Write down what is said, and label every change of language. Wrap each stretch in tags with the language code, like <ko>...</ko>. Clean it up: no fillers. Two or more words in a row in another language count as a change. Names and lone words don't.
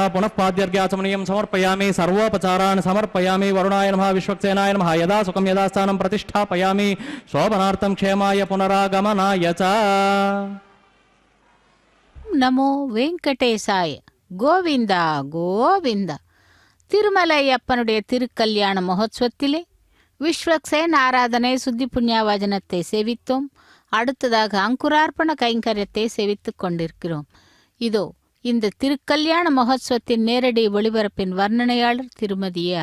<sa>పునః పాద్యర్ఘ్యాచమనీయం సమర్పయామి సర్వోపచారాన్ సమర్పయామి వరుణాయ నమః విశ్వక్సేనాయ నమః యదా సుఖం యదా స్థానం ప్రతిష్టాపయామి శోభనార్థం క్షేమాయ పునరాగమనాయ చ. నమో వెంకటేశాయ.</sa> <ta>கோவிந்த கோவிந்த. திருமலையப்பனுடைய திருக்கல்யாண மகோத்சவத்திலே விஸ்வக்சேன் ஆராதனை சுத்தி புண்ணியாவஜனத்தை சேவித்தோம். அடுத்ததாக அங்குரார்ப்பண கைங்கரியத்தை சேவித்துக் கொண்டிருக்கிறோம். இதோ இந்த திருக்கல்யாண மகோத்சவத்தின் நேரடி ஒளிபரப்பின் வர்ணனையாளர் திருமதி ஏ.</ta>